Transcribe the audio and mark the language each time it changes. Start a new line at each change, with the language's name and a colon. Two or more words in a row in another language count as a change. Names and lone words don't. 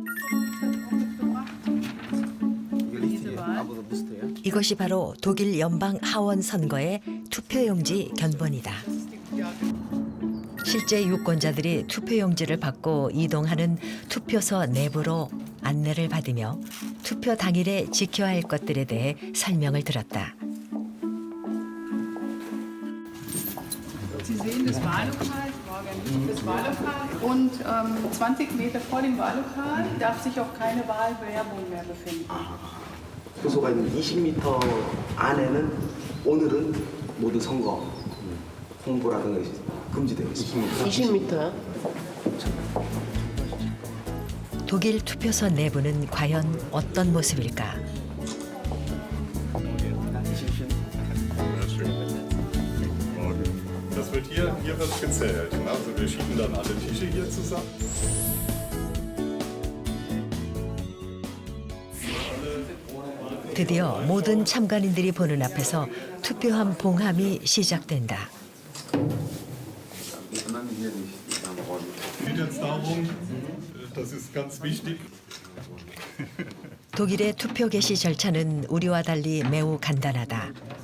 Korean: 이것이 바로 독일 연방 하원 선거의 투표용지 견본이다. 실제 유권자들이 투표용지를 받고 이동하는 투표소 내부로 안내를 받으며 투표 당일에 지켜야 할 것들에 대해 설명을 들었다.
German: Sie sehen das Wahllokal, das Wahllokal und 20 Meter vor dem Wahllokal darf sich auch keine Wahlwerbung mehr befinden.
Korean: 표소가 있는 20m 안에는 오늘은 모두 선거 홍보라든가 금지되어 있습니다. 20m. 독일 투표소 내부는 과연 어떤 모습일까?
German: Das wird hier wird gezählt. Also wir schieben dann alle Tische hier zusammen.
Korean: 드디어 모든 참관인들이 보는 앞에서 투표함 봉함이 시작된다.
German: Geht jetzt darum, das ist ganz wichtig.
Korean: 독일의 투표 개시 절차는 우리와 달리 매우 간단하다.